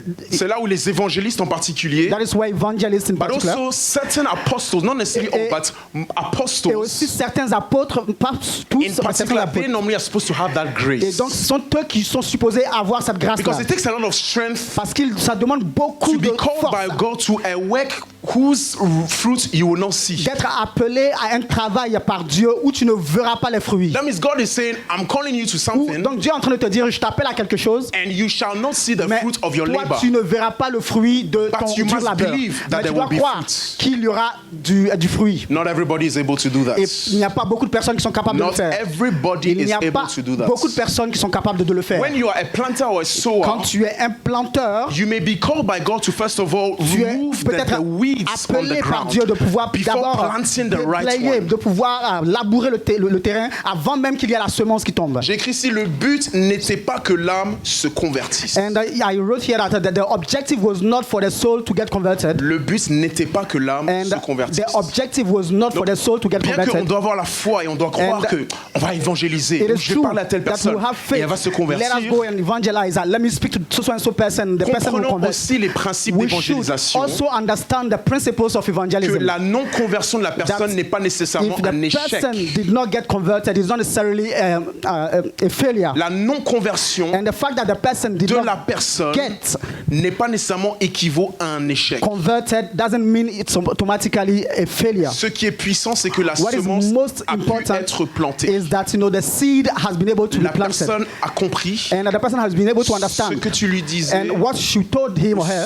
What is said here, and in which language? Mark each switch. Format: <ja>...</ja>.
<fr>C'est là où les évangélistes en particulier.</fr> <en>That is where evangelists in particular. But also certain apostles, not necessarily all, but apostles.</en> <fr>Et aussi certains apôtres, pas tous,</fr> <en>in particular, they normally are supposed to have that grace.</en> <fr>Et donc ce sont eux qui sont supposés avoir cette grâce-là.</fr> <en>Because it takes a lot of strength.</en> <fr>Parce que ça demande beaucoup de force.</fr> <en>To be called by God to a work whose fruit you will not see.</en> <fr>D'être appelé à un travail par Dieu où tu ne verras pas les fruits.</fr> <en>That means God is saying, I'm calling you to something.</en> <fr>Donc Dieu est en train de te dire, je t'appelle à quelque chose.</fr> <en>And you shall not see the fruit of your labor.</en> <fr>Tu ne verras pas le fruit de ton dur labeur. Mais tu dois croire qu'il y aura du fruit.</fr> <en>Not everybody is able to do that.</en> <fr>Et il n'y a pas beaucoup de personnes qui sont capables de le faire.</fr> <en>Everybody</en> <fr>il n'y a</fr> <en>is</en> <fr>pas</fr> <en>able to do that.</en> <fr>Beaucoup de personnes qui sont capables de le faire.</fr> <en>When you are a planter or a sower,</en> <fr>quand tu es un planteur,</fr> <en>you may be called by God to first of all remove the weeds on the ground.</en> <fr>Par Dieu de pouvoir d'abord de pouvoir labourer le terrain avant même qu'il y ait la semence qui tombe. J'ai écrit ici, le but n'était pas que l'âme se convertisse.</fr> <en>And I wrote here that the objective was not for the soul to get converted.</en> <fr>Le but n'était pas que l'âme se convertisse.</fr> <en>The objective was not for the soul to get converted.</en> <fr>Bien qu'on doit avoir la foi et on doit croire que on va évangéliser. Je parle à telle personne et elle va se convertir.</fr> <en>Let us go and evangelize. Let me speak to so and so person. The person will convert.</en> <fr>Aussi les principes d'évangélisation.</fr> <en>We should also understand the principles of evangelism.</en> <fr>Que la non-conversion de la personne n'est pas nécessairement un échec.</fr> <en>If the person did not get converted, it's not necessarily a failure.</en> <fr>La non-conversion</fr> <en>and the fact that the person did</en> <fr>de</fr> <en>not</en> <fr>la personne n'est pas nécessairement équivaut à un échec.</fr> <en>Converted doesn't mean it's automatically a failure.</en> <fr>Ce qui est puissant, c'est que la semence a pu être plantée.</fr> <en>Is that the seed has been able to be planted.</en> <fr>La personne a compris.</fr> <en>And the person has been able to understand.</en> <fr>Ce que tu lui disais.</fr> <en>And what you told him or her.</en>